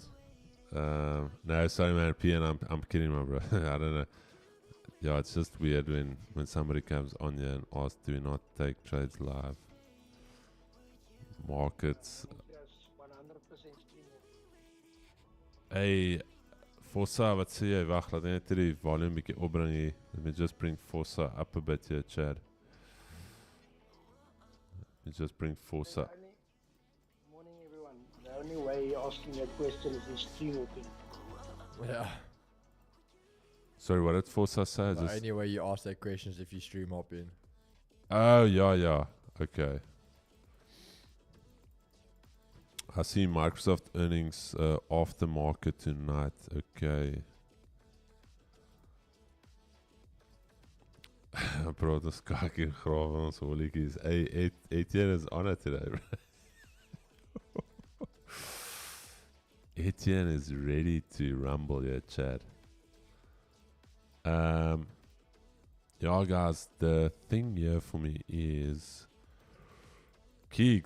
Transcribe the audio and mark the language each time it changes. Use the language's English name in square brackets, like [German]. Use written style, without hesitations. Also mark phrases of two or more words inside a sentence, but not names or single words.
[English] No, sorry, man. PN, I'm kidding, my bro. I don't know. Yeah, it's just weird when somebody comes on here and asks, do we not take trades live? Markets. Hey, Fossa, [Afrikaans] wat sê jy? Wag, laat net die volume bietjie opbring hier. [English] Let me just bring Fossa up a bit here, Chad. Let me just bring Fossa. The only way you're asking that question is the stream open. Yeah. Sorry, what did Fossa say? The only way you ask that question is if you stream up in. Oh, yeah. Okay. I see Microsoft earnings after market tonight. Okay. Bro, [Afrikaans] dis kak en grawe ons holletjies. [English] Hey, Etienne is on it today, bro. Etienne is ready to rumble here, Chad. Yeah, guys, the thing here for me is Keeks.